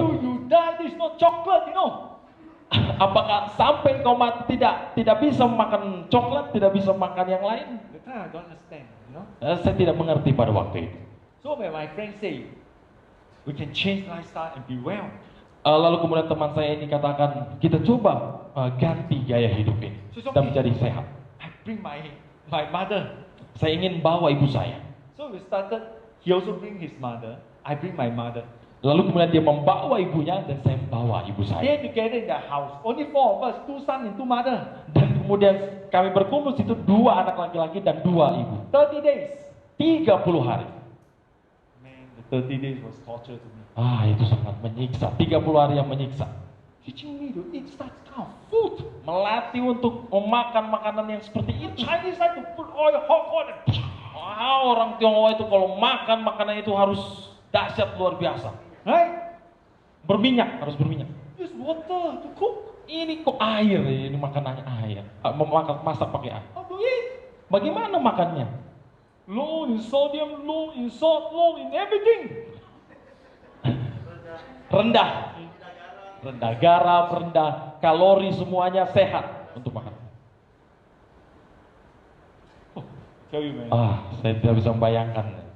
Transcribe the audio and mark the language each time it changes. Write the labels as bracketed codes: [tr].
[en] Until you die, there's no chocolate, you know. [id] Apakah sampai kau mati tidak bisa makan coklat, tidak bisa makan yang lain? [en] The time I don't understand, you know. [id] Saya tidak mengerti pada waktu itu. [en] So when my friend say, we can change lifestyle and be well. [id] Lalu kemudian teman saya ini katakan, kita coba ganti gaya hidup ini dan menjadi sehat. [en] I bring my mother. [id] Saya ingin bawa ibu saya. [en] So we started, he also bring his mother, I bring my mother. [id] Lalu kemudian dia membawa ibunya dan saya membawa ibu saya. [en] They together in the house, only 4 of us, 2 sons and 2 mother. [id] Dan kemudian kami berkumpul situ 2 anak laki-laki dan 2 ibu. [en] 30 days. [id] 30 hari. [en] Man, the 30 days was torture to me. [id] Itu sangat menyiksa. 30 hari yang menyiksa. [en] Teaching me to eat such kind of food. [id] Melatih untuk memakan makanan yang seperti itu. [en] Chinese like to put oil, hot oil. [id] Orang Tionghoa itu kalau makan makanan itu harus dahsyat luar biasa. [en] Right? [id] Berminyak, harus berminyak. [en] Use water to cook. [id] Ini kok air, ini makanannya air. Masak pakai air. [en] How to eat? [id] Bagaimana makannya? [en] Low in sodium, low in salt, low in everything. [id] Rendah. Rendah garam, rendah kalori, semuanya sehat untuk makan. [en] Tell you, man. [id] Saya tidak bisa membayangkan.